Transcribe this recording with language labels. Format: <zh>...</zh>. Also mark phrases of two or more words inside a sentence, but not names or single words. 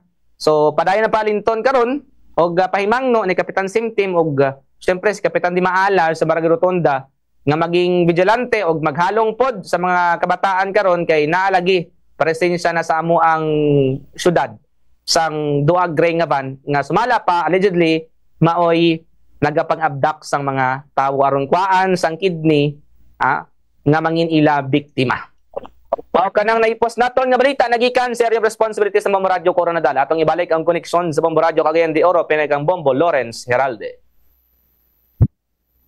<ceb>So padayon na palinton karon og pahimangno ni Kapitan Simtim og syempre si Kapitan Di Maala sa Barangay Rotonda nga maging vigilante og maghalong pod sa mga kabataan karon kay naalagi presensya na sa amo ang syudad sang duha gray nga van nga sumala pa allegedly maoy nagapang-abduct sang mga tawo aron kuan sang kidney nga mangin ila biktima. Mao kanang naipos naton nga balita nagikan sa</ceb> <en>area of responsibility</en> <ceb>sa Bombo Radio Coronadal. Atong ibalik ang koneksyon sa Bombo Radio Cagayan de Oro pinay kang Bombo Lawrence Heralde.</ceb>